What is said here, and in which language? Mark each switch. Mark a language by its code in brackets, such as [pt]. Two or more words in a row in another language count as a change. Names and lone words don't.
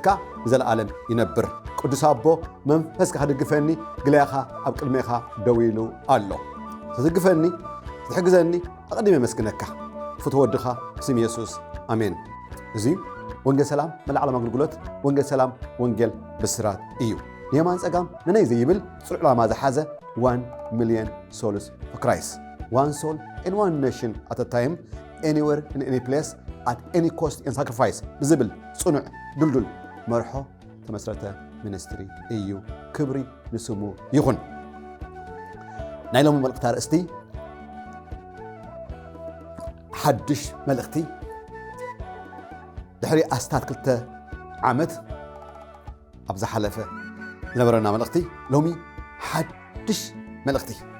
[ti] ዘለዓለም ይነብር። ቅዱስ አቦ መንፈስካ ክድግፈኒ ግልያኻ ኣብ ቅድሜኻ ደው ኢሉ ኣሎ። ትድግፈኒ ትሕግዘኒ ኣቐዲመ መስግነካ ፍትወድኻ ስም ኢየሱስ ኣሜን። እዚ ወንጌል ሰላም መልዓለም ኣገልግሎት ወንጌል ሰላም ወንጌል ብስራት እዩ። የማን ጸጋም ነነይ ዘይብል ጽሉዕ ዓላማ ዝሓዘ [en] 1 million souls for Christ. One soul in one nation at a time, anywhere in any place, at any cost and sacrifice. [ti] ዝብል ጽኑዕ ድልዱል መርሖ ተመስረተ ሚኒስትሪ እዩ። ክብሪ ንስሙ ይኹን። ናይ ሎሚ መልእኽቲ ኣርእስቲ ሓድሽ መልእኽቲ ድሕሪ ኣስታት 2 ዓመት ኣብ ዝሓለፈ ዝነበረና መልእኽቲ ሎሚ ሓድሽ መልእኽቲ